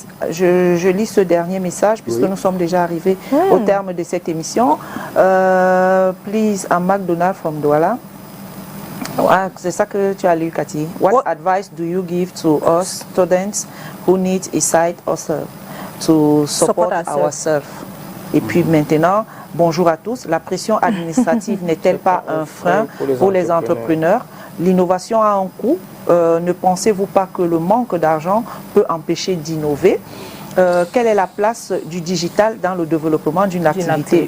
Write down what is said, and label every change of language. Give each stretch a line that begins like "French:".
French: Je lis ce dernier message puisque nous sommes déjà arrivés au terme de cette émission.
English: Please, I'm McDonald from Douala.
French: C'est ça que tu as lu, Cathy.
English: What advice do you give to us students who need a side hustle to support ourselves?
French: Et puis maintenant, bonjour à tous. La pression administrative n'est-elle pas un frein pour les entrepreneurs? L'innovation a un coût. Ne pensez-vous pas que le manque d'argent peut empêcher d'innover? Quelle est la place du digital dans le développement d'une activité?